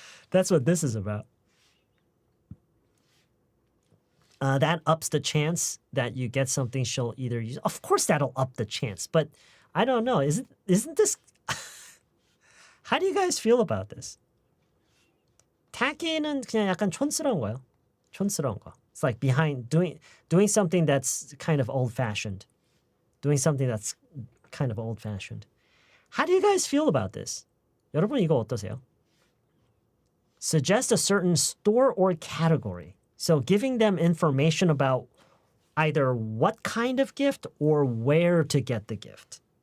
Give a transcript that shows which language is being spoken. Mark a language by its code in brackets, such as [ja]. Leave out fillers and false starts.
[en] That's what this is about. that ups the chance that you get something she'll either use. Of course, that'll up the chance, but I don't know. Isn't this? How do you guys feel about this? [ko] 타기는 그냥 약간 촌스러운 거예요. 촌스러운 거. [en] It's like behind doing something that's kind of old-fashioned. Doing something that's kind of old-fashioned. How do you guys feel about this? [ko] 여러분 이거 어떠세요? [en] Suggest a certain store or category. So giving them information about either what kind of gift or where to get the gift.